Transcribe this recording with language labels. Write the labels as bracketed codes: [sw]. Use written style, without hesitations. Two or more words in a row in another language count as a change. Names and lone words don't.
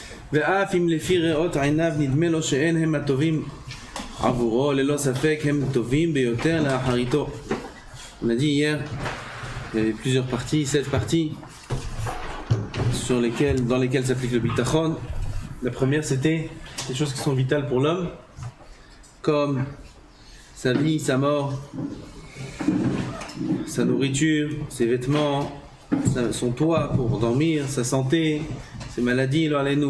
[he] ואף אם לפי ראות עיניו נדמה לו שאין הם הטובים עבורו, ללא ספק הם טובים ביותר לאחריתו. [fr] On a dit hier, il y avait plusieurs parties, 7 parties dans lesquelles s'applique le bitachon. La première, c'était des choses qui sont vitales pour l'homme, comme sa vie, sa mort, sa nourriture, ses vêtements, son toit pour dormir, sa santé, ses maladies, nous.